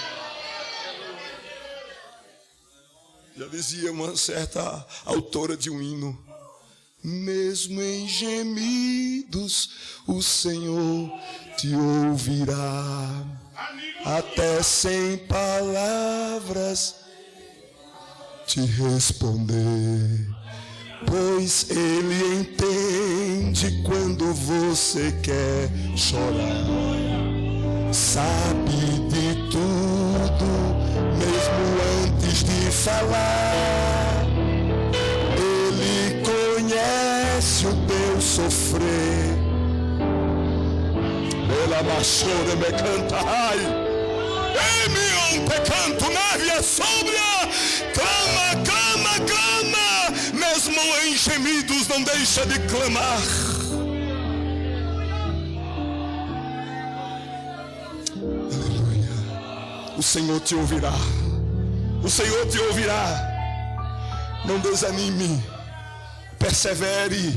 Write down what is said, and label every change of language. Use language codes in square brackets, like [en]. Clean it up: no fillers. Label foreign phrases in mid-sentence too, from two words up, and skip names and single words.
[pt] Já dizia uma certa autora de um hino, mesmo em gemidos o Senhor te ouvirá, até sem palavras te responder, pois Ele entende quando você quer chorar. Sabe de tudo, mesmo antes de falar. Ele conhece o teu sofrer. Pela Rabachore me cantai. Emion pecanto navia sobria. Clama, clama, clama. Mesmo em gemidos não deixa de clamar. Aleluia. O Senhor te ouvirá. O Senhor te ouvirá. Não desanime. Persevere.